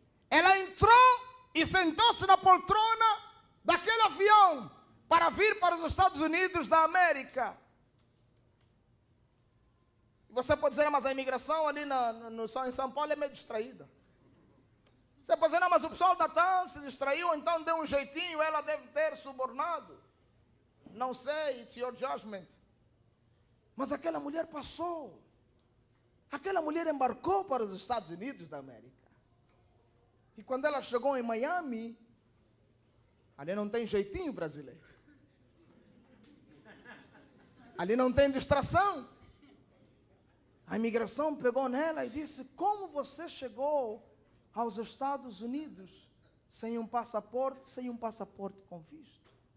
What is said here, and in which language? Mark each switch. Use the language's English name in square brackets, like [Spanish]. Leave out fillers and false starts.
[Portuguese] Ela entrou e sentou-se na poltrona daquele avião para vir para os Estados Unidos da América. Você pode dizer: mas a imigração ali em São Paulo é meio distraída. Você pode dizer: não, mas o pessoal da TAM se distraiu, então deu um jeitinho, ela deve ter subornado. Não sei, [English] it's your judgment. [Portuguese] Mas aquela mulher passou. Aquela mulher embarcou para os Estados Unidos da América. E quando ela chegou em Miami, ali não tem jeitinho brasileiro. Ali não tem distração. A imigração pegou nela e disse: como você chegou aos Estados Unidos sem um passaporte com visto?